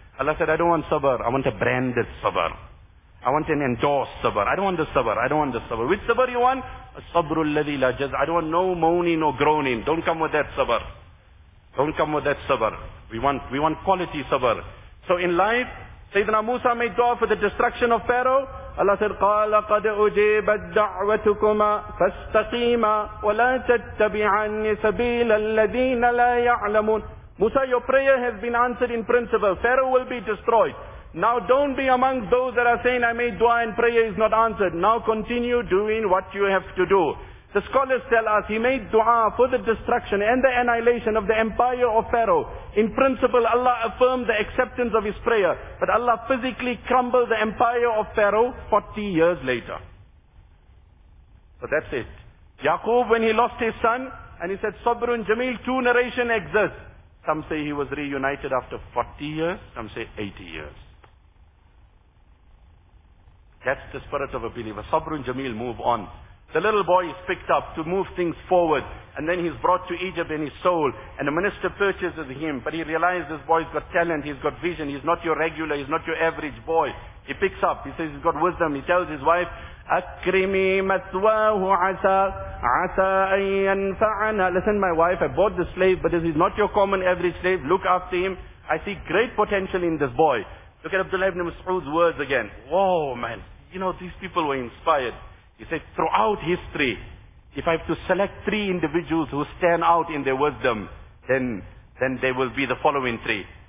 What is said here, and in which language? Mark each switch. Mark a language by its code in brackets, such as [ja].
[en] Allah said, I don't want sabr, I want a branded sabr. I want an endorsed sabr. I don't want the sabr, I don't want the sabr. Which sabr you want? A sabr [ar] alladhi la jaz. [en] I don't want no moaning or groaning. Don't come with that sabr. Don't come with that sabr. We want quality sabr. So in life, Sayyidina Musa made dua for the destruction of Pharaoh. Allah said, [ar] قَالَ قَدْ أُجِيبَتْ دَعْوَتُكُمَا فَاسْتَقِيمَا وَلَا تَتَّبِعَنِّ سَبِيلَ الَّذِينَ لَا يَعْلَمُونَ. [en] Musa, your prayer has been answered in principle. Pharaoh will be destroyed. Now don't be among those that are saying, I made dua and prayer is not answered. Now continue doing what you have to do. The scholars tell us he made dua for the destruction and the annihilation of the empire of Pharaoh. In principle, Allah affirmed the acceptance of his prayer. But Allah physically crumbled the empire of Pharaoh 40 years later. So that's it. Yaqub, when he lost his son, and he said, Sabrun Jamil, two narration exist. Some say he was reunited after 40 years. Some say 80 years. That's the spirit of a believer. Sabrun Jamil, move on. The little boy is picked up to move things forward. And then he's brought to Egypt and he's sold. And the minister purchases him. But he realizes this boy's got talent. He's got vision. He's not your regular. He's not your average boy. He picks up. He says he's got wisdom. He tells his wife, [ar] أَكْرِمِي مَثْوَاهُ عَسَىٰ عَسَىٰ أَن يَنْفَعَنَا. [en] Listen, my wife, I bought the slave, but this is not your common average slave. Look after him. I see great potential in this boy. Look at Abdullah ibn Mas'ud's words again. Whoa, man. You know, these people were inspired. He said, throughout history, if I have to select three individuals who stand out in their wisdom, then there will be the following three.